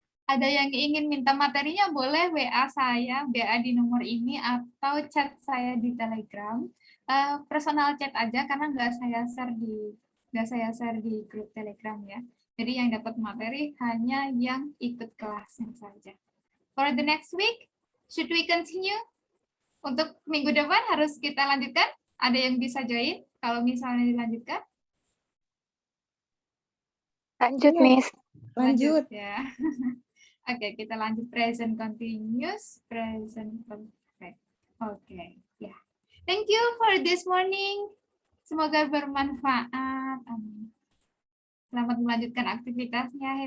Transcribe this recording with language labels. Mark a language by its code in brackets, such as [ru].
[id] Ada yang ingin minta materinya boleh WA saya, WA di nomor ini atau chat saya di Telegram. Personal chat aja karena nggak saya share di grup Telegram ya. Jadi yang dapat materi hanya yang ikut kelasnya saja. [en] For the next week, should we continue? [id] Untuk minggu depan harus kita lanjutkan. Ada yang bisa join kalau misalnya dilanjutkan? Lanjut, Iya. Miss. Lanjut. Ya. Oke, kita lanjut present continuous, present perfect. Oke, ya. [en] Thank you for this morning. [id] Semoga bermanfaat. Amin. Selamat melanjutkan aktivitasnya.